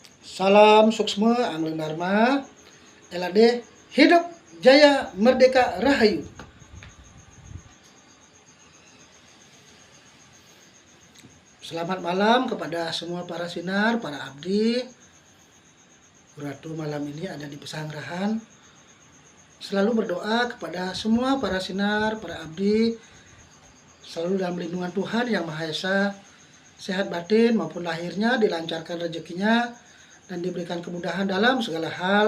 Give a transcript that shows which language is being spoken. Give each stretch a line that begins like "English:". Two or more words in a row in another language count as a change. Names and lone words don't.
Indonesian: Salam suksma Angling Dharma, LAD hidup jaya merdeka rahayu. Selamat malam kepada semua para sinar, para abdi. Ratu malam ini ada di pesanggrahan. Selalu berdoa kepada semua para sinar, para abdi, selalu dalam lindungan Tuhan Yang Maha Esa, sehat batin maupun lahirnya, dilancarkan rezekinya, dan diberikan kemudahan dalam segala hal.